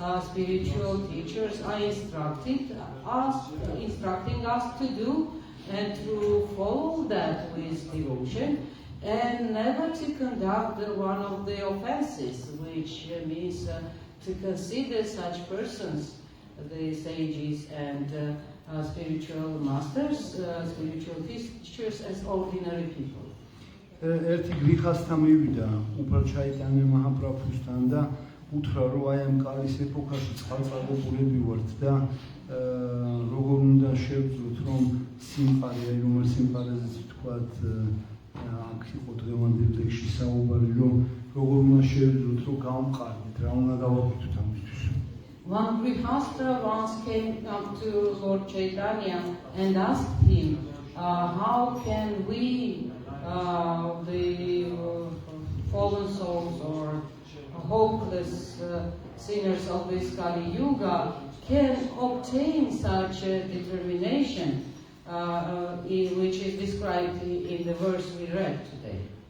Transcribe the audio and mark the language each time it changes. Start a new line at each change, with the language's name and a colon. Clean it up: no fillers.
English: spiritual teachers are instructing us to do, and to follow that with devotion, and never to conduct one of the offenses, which means to consider such persons, the sages and spiritual masters, spiritual teachers, as ordinary people.
Georgian: ერთი გრიხასთან მივიდა უფალ ჩაიტანე მაჰაპრაბჰუსთან და უთხრა, რომ აი ამ კალის ეპოქაში წყალწარგებულები ვართ და როგორ უნდა შევძლოთ, რომ სიმყარე, აი რომელ სიმყარეზეც ვთქვათ, აქ იყო დღევანდელ ლექსში საუბარი, რომ როგორ უნდა შევძლოთ, რომ გავმყარდეთ, რა უნდა გავაკეთოთ ამისთვის.
English: One Grihastha once came up to Lord Chaitanya and asked him, how can we, the fallen souls or hopeless sinners of this Kali Yuga, can obtain such a determination, which is described in the verse we read today.